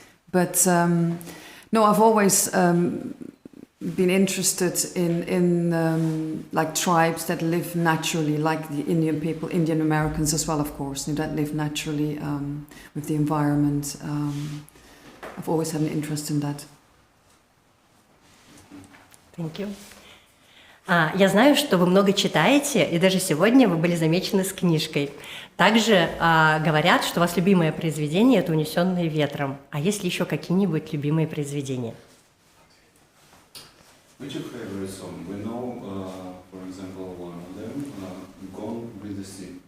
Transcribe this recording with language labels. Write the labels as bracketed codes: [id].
[en] But no, I've always been interested in like tribes that live naturally, like the Indian people, Indian Americans as well, of course, that live naturally with the environment. I've always had an interest in that. Thank you. [ru] Я знаю, что вы много читаете, и даже сегодня вы были замечены с книжкой. Также говорят, что у вас любимое произведение – это «Унесенные ветром». А есть ли еще какие-нибудь любимые произведения? [en] Which your favorite song? We know, for example, one of them, Gone with the Sea.